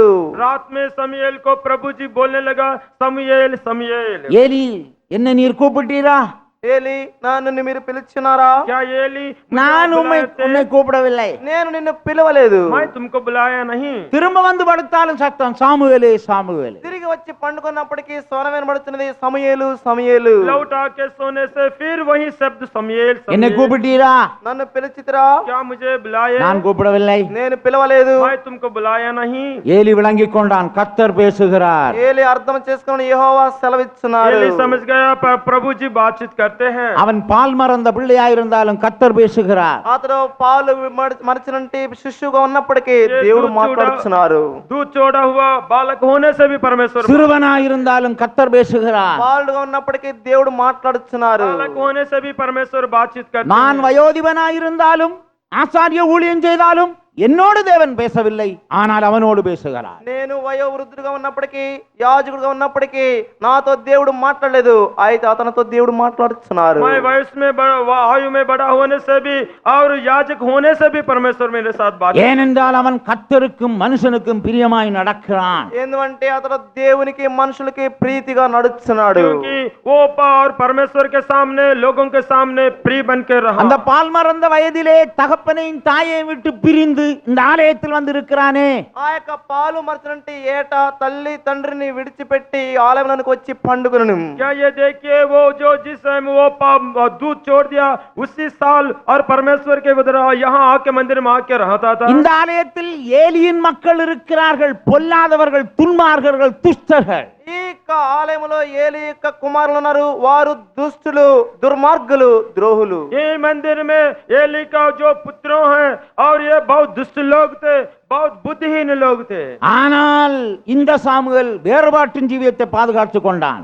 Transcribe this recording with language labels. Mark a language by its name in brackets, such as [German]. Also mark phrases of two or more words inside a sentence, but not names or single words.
[Hindi] रात में समूएल को प्रभु जी बोलने लगा, समूएल समूएल. [Tamil] ஏலி, என்ன நீர் கூப்பிட்டீரா? [Telugu] ఏలీ నన్ను మీరు పిలిచినారా? [Hindi] क्या एली [Tamil] நான் உன்னை கூப்பிடவில்லை. [Telugu] నేను నిన్ను పిలవలేదు. [Hindi] मैं तुमको बुलाया नहीं. [Tamil] திரும்ப வந்து படுத்தாலும் சத்தம் சாமுவேலே சாமுவேலே. [Telugu] తిరిగి వచ్చి పండుకున్నప్పటికీ స్వరం వినబడుతున్నది, సమూయేలు సమూయేలు. [Hindi] लौट आके सोने से फिर वही शब्द समूएल [Tamil] என்னை समूएल. கூப்பிட்டீரா? [Telugu] నన్ను పిలిచితిరా? [Hindi] क्या मुझे बुलाए? [Tamil] நான் கூப்பிடவில்லை. [Telugu] నేను పిలవలేదు. [Hindi] मैं तुमको बुलाया नहीं. [Tamil] ஏலி விளங்கிக் கொண்டான், கர்த்தர் பேசுகிறார். [Telugu] ఏలీ అర్థం చేసుకుని యెహోవా సెలవిస్తున్నారు. [Hindi] एली समझ गया प्रभु जी बातचीत करते हैं. [Tamil] அவன் பால் மறந்த பிள்ளையாயிருந்தாலும் கர்த்தர் பேசுகிறார். [Telugu] అతడు పాలు మరచినంటి శిశువుగా ఉన్నప్పటికీ దేవుడు మాట్లాడుతున్నారు. [Hindi] दूध चोड़ा हुआ बालक होने से भी परमेश्वर [Tamil] சிறுவனாயிருந்தாலும் கர்த்தர் பேசுகிறார். [Telugu] బాలుడుగా ఉన్నప్పటికీ దేవుడు మాట్లాడుతున్నారు. [Hindi] बालक होने से भी परमेश्वर बातचीत करते [Tamil] நான் [Hindi] हैं. [Tamil] வயோதிபனாயிருந்தாலும் ஆசாரிய ஊழியம் செய்தாலும் என்னோடு தேவன் பேசவில்லை, ஆனால் அவனோடு பேசுகிறார். [Telugu] నేను వయోవృద్ధుడుగా ఉన్నప్పటికీ యాజకుడుగా ఉన్నప్పటికీ నాతో దేవుడు మాట్లాడలేదు, అయితే అతనితో దేవుడు మాట్లాడుతున్నారు. [Hindi] मैं वयस में आयु में बड़ा होने से भी और याजक होने से भी परमेश्वर मेरे साथ बात. [Tamil] ஏனென்றால் அவன் கர்த்தருக்கும் மனுஷனுக்கும் பிரியமாய் நடக்கிறான். [Telugu] ఎందుకంటే అతడు దేవునికి మనుషులకి ప్రీతిగా నడుస్తున్నాడు. [Hindi] क्योंकि वो और परमेश्वर के सामने लोगों के सामने प्रिय बन के रहा. [Tamil] அந்த பால் மறந்த வயதிலே தகப்பனையும் தாயையும் விட்டு பிரிந்து இந்த ஆலயத்தில் வந்து இருக்கிறானே, [Telugu] ఆ యొక్క పాలు మరచినంటి ఏట తల్లి తండ్రిని విడిచిపెట్టి ఆలయంలోకి వచ్చి పండుగను. [Hindi] क्या ये देखिए वो जो जिस समय वो दूध छोड़ दिया उसी साल और परमेश्वर के उधर यहाँ आके मंदिर में आके रहता था. [Tamil] இந்த ஆலயத்தில் ஏலியின் மக்கள் இருக்கிறார்கள், பொல்லாதவர்கள், துன்மார்க்கர்கள், துஷ்டர்கள். [Telugu] ఈ యొక్క ఆలయంలో ఏలీ యొక్క కుమారులు ఉన్నారు, వారు దుష్టులు, దుర్మార్గులు, ద్రోహులు. [Hindi] ये मंदिर में एली का जो पुत्रों हैं और ये बहुत दुष्ट लोग थे, बहुत बुद्धिहीन लोग थे. [Tamil] ஆனால் இந்த சாமுவேல் வேறுபாட்டின் ஜீவியத்தை பாதுகாத்துக் கொண்டான்.